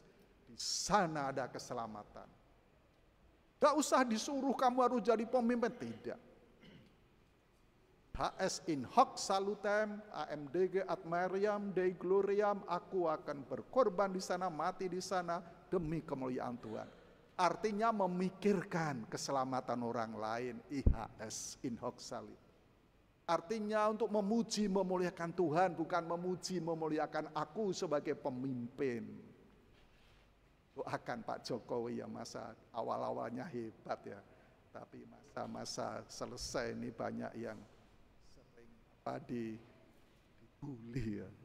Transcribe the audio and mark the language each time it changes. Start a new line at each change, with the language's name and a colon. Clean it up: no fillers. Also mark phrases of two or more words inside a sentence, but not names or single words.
Indonesian: Di sana ada keselamatan. Gak usah disuruh kamu harus jadi pemimpin, tidak.
Latin: HS in hoc salutem, AMDG Ad Mariam Dei Gloriam,
Indonesian: aku akan berkorban di sana, mati di sana demi kemuliaan Tuhan. Artinya memikirkan keselamatan orang lain,
Latin: IHS in hoc salutem.
Indonesian: Artinya untuk memuji memuliakan Tuhan, bukan memuji memuliakan aku sebagai pemimpin. Doakan Pak Jokowi yang masa awal-awalnya hebat ya, tapi masa-masa selesai ini banyak yang dibully ya.